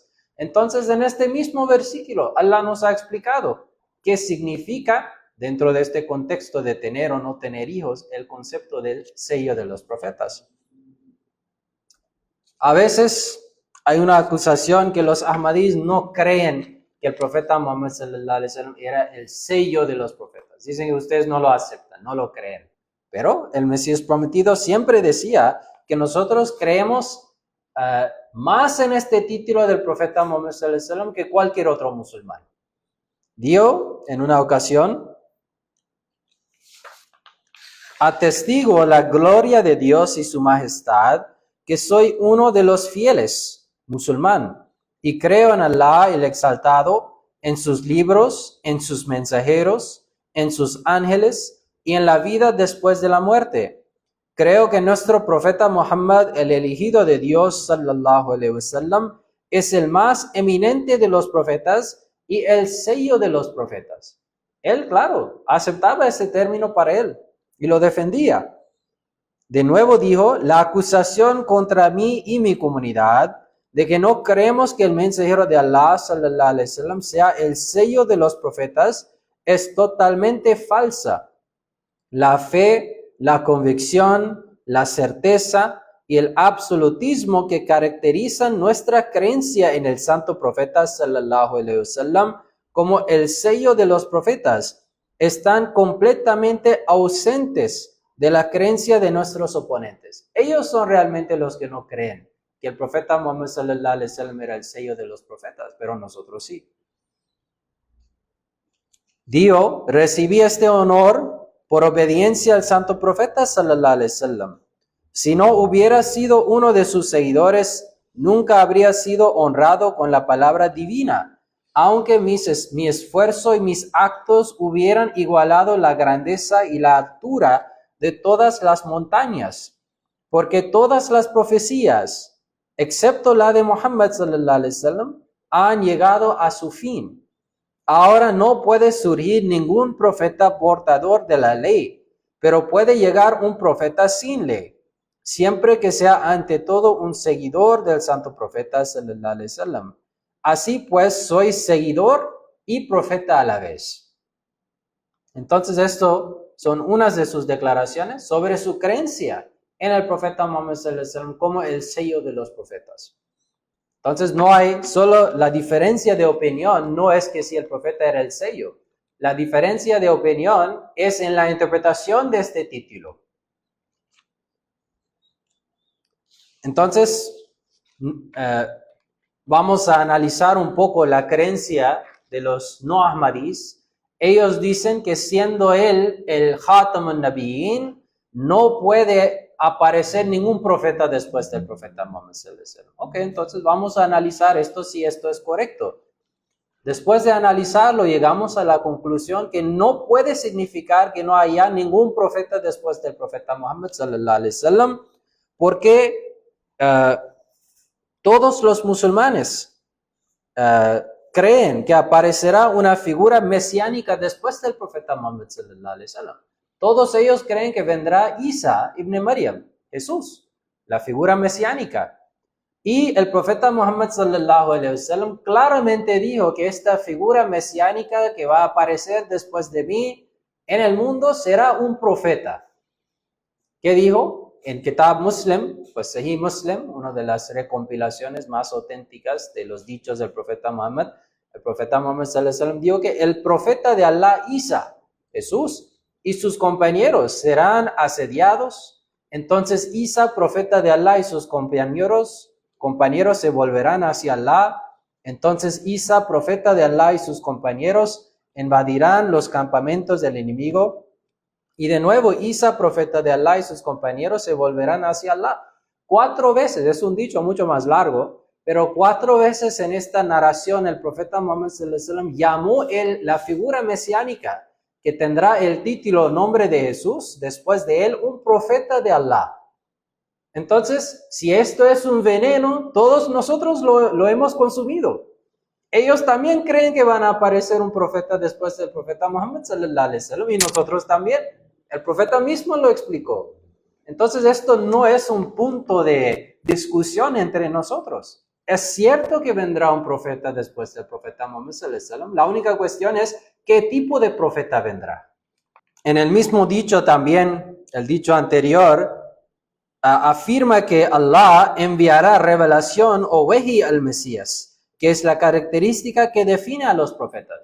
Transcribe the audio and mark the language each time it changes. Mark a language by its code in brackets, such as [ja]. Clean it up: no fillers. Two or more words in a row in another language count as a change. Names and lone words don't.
[es] Entonces, en este mismo versículo, Allah nos ha explicado qué significa, dentro de este contexto de tener o no tener hijos, el concepto del sello de los profetas. A veces hay una acusación que los ahmadís no creen que el profeta Muhammad [ar] صلى الله عليه وسلم [es] era el sello de los profetas. Dicen que ustedes no lo aceptan, no lo creen. Pero el Mesías prometido siempre decía que nosotros creemos más en este título del profeta Muhammad [ar] صلى الله عليه وسلم [es] que cualquier otro musulmán. Dijo en una ocasión: atestigo la gloria de Dios y su majestad, que soy uno de los fieles, musulmán, y creo en Allah el exaltado, en sus libros, en sus mensajeros, en sus ángeles y en la vida después de la muerte. Creo que nuestro profeta Muhammad, el elegido de Dios, [ar] صلى الله عليه وسلم, [es] es el más eminente de los profetas y el sello de los profetas. Él, claro, aceptaba ese término para él y lo defendía. De nuevo dijo: la acusación contra mí y mi comunidad de que no creemos que el mensajero de Allah [ar] صلى الله عليه وسلم [es] sea el sello de los profetas es totalmente falsa. La fe, la convicción, la certeza y el absolutismo que caracterizan nuestra creencia en el santo profeta [ar] صلى الله عليه وسلم [es] como el sello de los profetas están completamente ausentes de la creencia de nuestros oponentes. Ellos son realmente los que no creen que el profeta Muhammad [ar] صلى الله عليه وسلم [es] era el sello de los profetas, pero nosotros sí. Dios recibí este honor por obediencia al santo profeta [ar] صلى الله عليه وسلم. [es] Si no hubiera sido uno de sus seguidores, nunca habría sido honrado con la palabra divina, aunque mi esfuerzo y mis actos hubieran igualado la grandeza y la altura de todas las montañas, porque todas las profecías, excepto la de Muhammad [ar] صلى الله عليه وسلم, [es] han llegado a su fin. Ahora no puede surgir ningún profeta portador de la ley, pero puede llegar un profeta sin ley, siempre que sea ante todo un seguidor del santo profeta [ar] صلى الله عليه وسلم. [es] Así pues, soy seguidor y profeta a la vez. Entonces, esto son unas de sus declaraciones sobre su creencia en el profeta Muhammad [ar] صلى الله عليه وسلم [es] como el sello de los profetas. Entonces no hay solo la diferencia de opinión, no es que si el profeta era el sello. La diferencia de opinión es en la interpretación de este título. Entonces, vamos a analizar un poco la creencia de los no ahmadís. Ellos dicen que siendo él el [ar] خاتم النبيين, [es] no puede aparecer ningún profeta después del profeta Muhammad [ar] صلى الله عليه وسلم. [es] Ok, entonces vamos a analizar esto, si esto es correcto. Después de analizarlo, llegamos a la conclusión que no puede significar que no haya ningún profeta después del profeta Muhammad [ar] صلى الله عليه وسلم, [es] porque Todos los musulmanes creen que aparecerá una figura mesiánica después del profeta Muhammad [ar] صلى الله عليه وسلم. [es] Todos ellos creen que vendrá Isa ibn Maryam, Jesús, la figura mesiánica. Y el profeta Muhammad [ar] صلى الله عليه وسلم [es] claramente dijo que esta figura mesiánica que va a aparecer después de mí en el mundo será un profeta. ¿Qué dijo? En Kitab Muslim, pues Sahih Muslim, una de las recompilaciones más auténticas de los dichos del profeta Muhammad, el profeta Muhammad [ar] صلى الله عليه وسلم [es] dijo que el profeta de Allah, Isa, Jesús, y sus compañeros serán asediados. Entonces Isa, profeta de Allah, y sus compañeros se volverán hacia Allah. Entonces Isa, profeta de Allah, y sus compañeros invadirán los campamentos del enemigo. Y de nuevo Isa, profeta de Allah, y sus compañeros se volverán hacia Allah. 4 veces, es un dicho mucho más largo, pero 4 veces en esta narración el profeta Muhammad [ar] صلى الله عليه وسلم [es] llamó la figura mesiánica que tendrá el título nombre de Jesús, después de él un profeta de Allah. Entonces, si esto es un veneno, todos nosotros lo hemos consumido. Ellos también creen que van a aparecer un profeta después del profeta Muhammad [ar] صلى الله عليه وسلم, [es] y nosotros también. El profeta mismo lo explicó. Entonces, esto no es un punto de discusión entre nosotros. Es cierto que vendrá un profeta después del profeta Muhammad [ar] صلى الله عليه وسلم. [es] La única cuestión es qué tipo de profeta vendrá. En el mismo dicho también, el dicho anterior, afirma que Allah enviará revelación o wahi al Mesías, que es la característica que define a los profetas.